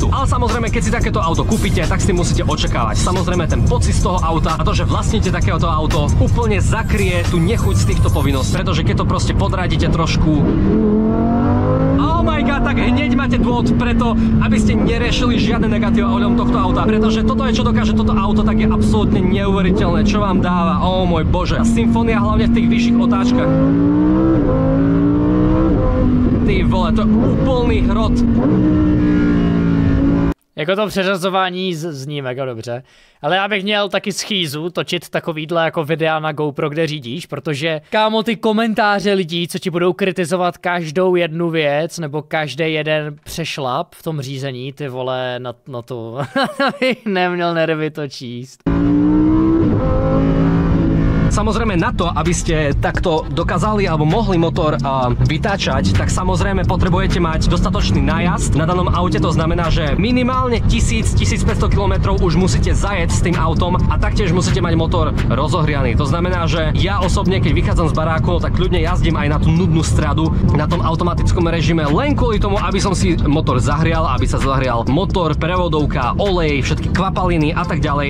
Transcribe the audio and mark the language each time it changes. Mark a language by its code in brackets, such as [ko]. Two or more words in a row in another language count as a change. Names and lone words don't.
[sk] Ale samozrejme, keď si takéto auto kúpite, tak si musíte očakávať. Samozrejme, ten pocit z toho auta a to, že vlastníte takéto auto, úplne zakrie tú nechuť týchto povinnosť, pretože keď to proste podradíte trošku, [en] oh my god, [sk] tak hneď máte dôvod preto, aby ste neriešili žiadne negatíva ohľadom tohto auta, pretože toto je, čo dokáže toto auto, tak je absolútne neuveriteľné, čo vám dáva, oh môj bože. Symfónia hlavne v tých vyšších otáčkach. [cs] Ty vole, to je úplný hrot. Jako to přeřazování zní mega dobře, ale já bych měl taky schýzu točit takovýhle jako videa na GoPro, kde řídíš, protože kámo, ty komentáře lidí, co ti budou kritizovat každou jednu věc nebo každý jeden přešlap v tom řízení, ty vole, na to bych neměl nervy to číst. [sk] Samozrejme na to, aby ste takto dokázali alebo mohli motor vytáčať, tak samozrejme potrebujete mať dostatočný nájazd na danom aute, to znamená, že minimálne 1000-1500 km už musíte zajeť s tým autom a taktiež musíte mať motor rozohrianý. To znamená, že ja osobne, keď vychádzam z baráku, tak ľudne jazdím aj na tú nudnú stradu na tom automatickom režime, len kvôli tomu, aby som si motor zahrial, aby sa zahrial motor, prevodovka, olej, všetky kvapaliny a tak ďalej.